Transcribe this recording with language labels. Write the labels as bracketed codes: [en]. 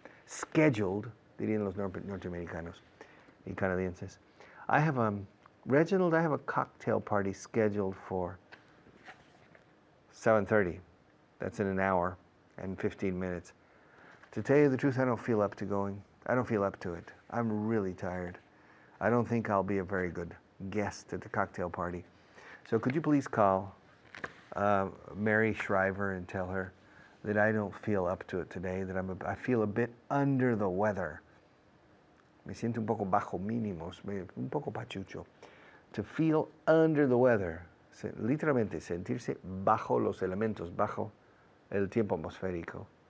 [es] Scheduled, dirían los norteamericanos y canadienses. [en] Reginald, I have a cocktail party scheduled for 7:30. That's in an hour and 15 minutes. To tell you the truth, I don't feel up to going. I don't feel up to it. I'm really tired. I don't think I'll be a very good guest at the cocktail party. So could you please call Mary Shriver and tell her that I don't feel up to it today, that I feel a bit under the weather. [es] Me siento un poco bajo mínimos, un poco pachucho. [en] To feel under the weather, [es] literalmente sentirse bajo los elementos, bajo el tiempo atmosférico.